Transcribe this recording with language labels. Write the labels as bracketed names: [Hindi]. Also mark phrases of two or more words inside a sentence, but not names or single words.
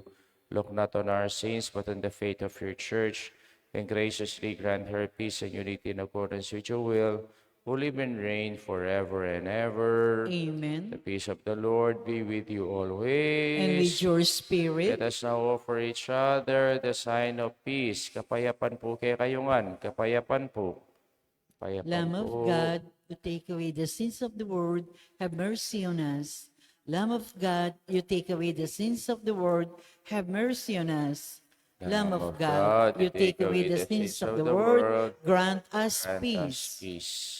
[English] Look not on our sins, but on the faith of your church, and graciously grant her peace and unity in accordance with your will, who live and reign forever and ever. The Amen. peace of the Lord be with you always. And with your Let spirit, us now offer each other the sign of peace. [Filipino] Kapayapan po kay kayungan. Kapayapan po. Kapayapan [English] Lamb of [Filipino] po. [English] God, to take away the sins of the world, have mercy on us. Lamb of God, you take away the sins of the world, have mercy on us. Lamb of God, you take away the sins of the world, grant us Grant us peace. peace.